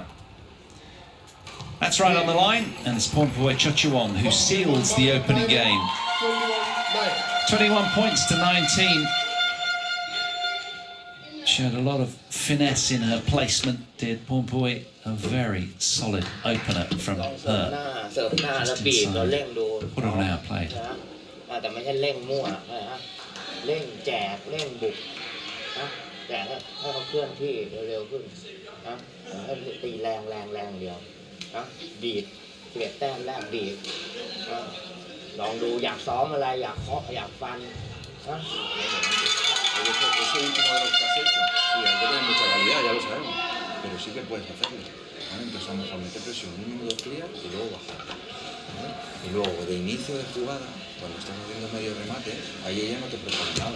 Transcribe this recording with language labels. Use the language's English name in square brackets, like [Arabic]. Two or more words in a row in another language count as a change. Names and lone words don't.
[English] That's right on the line, and it's Pornpawee Chochuwong who seals the opening game. 21 points to 19. Showed a lot of finesse in her placement, did Pornpawee. A very solid opener from her. Just inside. What an hour played. [Thai] แต่ไม่ใช่เร่งมั่วนะเร่งแจกเร่งบุกนะแจกให้เขาเคลื่อนที่เร็วๆขึ้นนะให้ตีแรงเดียวนะดีด11 แต้มแรกดีดลองดูอยากซ้อมอะไรอยากเคาะอยากฟันนะ [Spanish] Ese último de los que has hecho, sí, hay que tener mucha calidad, ya lo sabemos, pero sí que puedes hacerlo. ¿Vale? Entonces a lo mejor meter presión, un 1 2 clear y luego bajar. ¿Vale? Y luego de inicio de jugada, cuando estás haciendo medio remate, ahí ella no te propone nada.